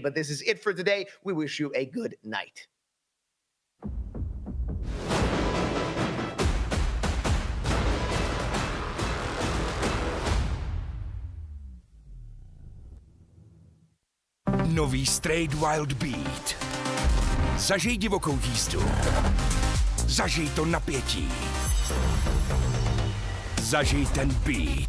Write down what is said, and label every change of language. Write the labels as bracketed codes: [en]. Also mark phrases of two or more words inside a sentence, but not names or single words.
[en] But this is it for today. We wish you a good night. [cs] Nový Straight Wild Beat. Zažij divokou jízdu. Zažij to napětí. Zažij ten beat.